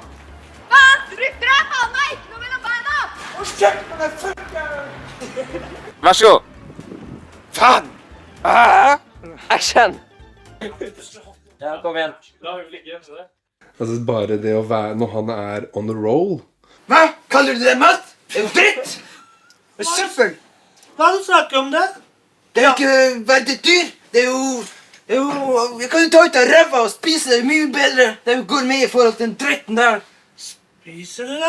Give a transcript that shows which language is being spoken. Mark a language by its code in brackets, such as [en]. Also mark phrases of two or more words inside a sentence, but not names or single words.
[no] Hva? Rytter deg faen meg ikke noe mellom beina! Hold kjeft på deg, fucker! Vær så god. Faen! Action! Ja, kom igjen. La hun ligge, så det. Altså bare det å være, når han er [en] on the roll. [no] Hva? Kaller du det mat? Det er jo dritt! Det er søppel! Hva du snakker om det? Det er jo ikke verdt et dyr. Det er jo... Jeg kan jo ta ut av ræva og spise det mye bedre. Det er jo gourmet i forhold til den dritten der. Spiser du det?